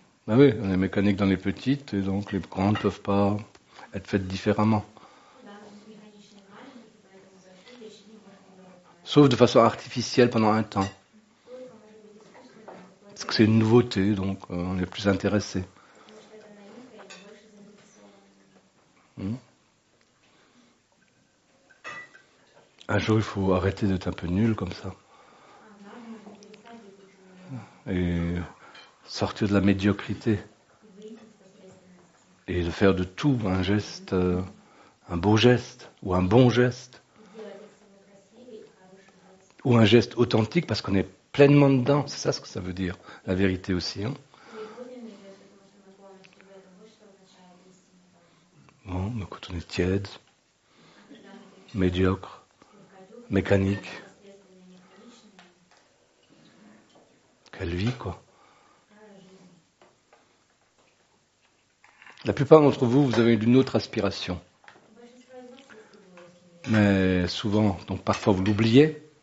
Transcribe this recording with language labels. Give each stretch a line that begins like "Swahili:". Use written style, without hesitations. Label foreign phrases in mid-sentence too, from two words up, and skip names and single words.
French: Ben oui, on est mécanique dans les petites, et donc les grandes ne peuvent pas être faites différemment.
Russian: Да, мы механичны в маленьких, и поэтому большие вещи не можем делать правильно.
French: Sauf de façon artificielle pendant un temps.
Russian: Только может быть искусственно, какое-то,
French: Parce que c'est une nouveauté, donc on est plus intéressé.
Russian: потому что это новинка, и мы больше заинтересованы.
French: Un jour, il faut arrêter d'être un peu nul comme ça.
Russian: Однажды нужно перестать быть таким
French: Et sortir de la médiocrité.
Russian: и выйти из посредственности.
French: Et de faire de tout un geste, un beau geste, ou un bon geste,
Russian: Сделать из всего красивый и хороший жест.
French: ou un geste authentique parce qu'on est pleinement dedans. C'est ça ce que ça veut dire, la vérité aussi. Hein.
Russian: Или подлинный жест, потому что мы полностью в этом. Вот что означает истинный тоже.
French: Bon, mais quand on est tiède,
Russian: А когда мы
French: médiocre, mécanique. Quelle vie, quoi. La plupart d'entre vous, vous avez une autre aspiration. Mais souvent, donc parfois vous l'oubliez.